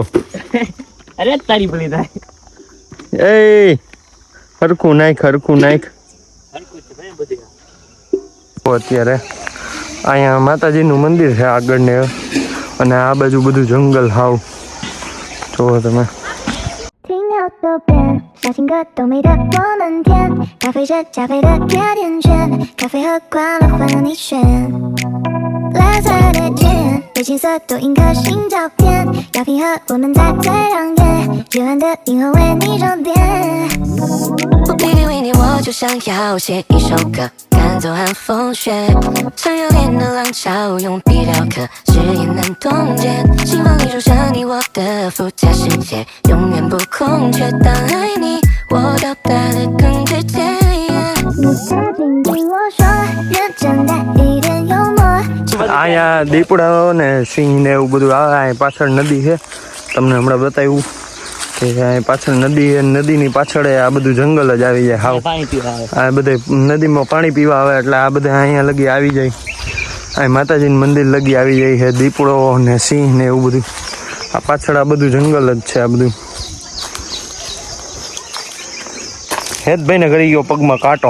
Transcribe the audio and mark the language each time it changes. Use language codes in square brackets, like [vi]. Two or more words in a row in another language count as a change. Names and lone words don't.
[gu] અરે તારી ભલી થાય. એ હરખું નાખ. અત્યારે અહીંયા માતાજીનું મંદિર છે આગળ ને, અને આ બાજુ બધું જંગલ હાવ જોવો તમે. [zh] 听到左边，小情歌都美得我们甜，咖啡是加菲的甜甜圈，咖啡和快乐换了你选。蓝色的天，被青色多印颗心照片，要拼合我们在最亮眼，夜晚的银河为你装点。我偏偏为你，我就想要写一首歌，赶走寒风雪，像有恋的浪潮，用笔雕刻，誓言难冻结。心房里住着你我的附加世界，永远不空缺。当爱你，我表达的更直接。你曾经对我说，认真带一点幽默。 [gu] અહીંયા દીપડાઓ ને સિંહ ને એવું બધું આવે. પાછળ નદી છે, તમને હમણાં બતાવ્યું. કે અહીં પાછળ નદી નદીની પાછળ આ બધું જંગલ જ આવી જાય હાવ પાણી પીવા આવે. આ બધે નદીમાં પાણી પીવા આવે એટલે આ બધા અહીંયા લગી આવી જાય અહીં માતાજીનું મંદિર લગી આવી જાય છે દીપડો ને સિંહ ને એવું બધું આ પાછળ આ બધું જંગલ જ છે આ બધું હેતભાઈ ને કરી ગયો પગમાં કાંટો